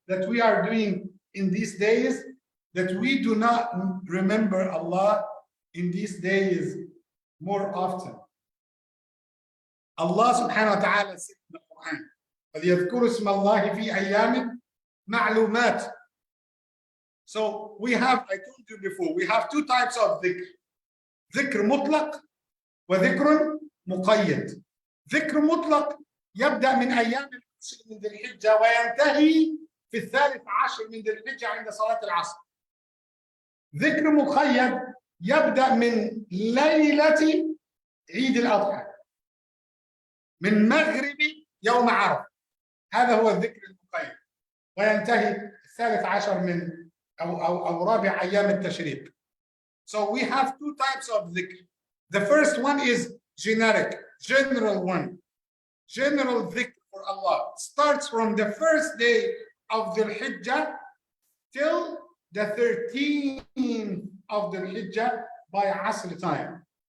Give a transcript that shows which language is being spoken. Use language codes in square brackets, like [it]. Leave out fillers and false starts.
[en] that we are doing in these days, that we do not remember Allah in these days more often. Allah subhanahu wa ta'ala said in the Quran, [ar] فَلْيَذْكُرُوا اسْمَ اللَّهِ فِي أَيَّامٍ مَعْلُومَاتٍ. [en] So we have, I told you before, we have two types of dhikr. [ar] ذكر مطلق وذكر مقيد. ذكر مطلق يبدأ من أيام العشر من ذي الحجة وينتهي في 13 من ذي الحجة عند صلاة العصر. ذكر مقيد يبدأ من ليلة عيد الأضحى، من مغرب يوم عرفة، هذا هو الذكر المقيد، وينتهي 13 من أو رابع أيام التشريق. [en] So we have two types of dhikr. The first one is generic, general one. General dhikr for Allah starts from the first day of the Hijjah till the 13th of the Hijjah by Asr time.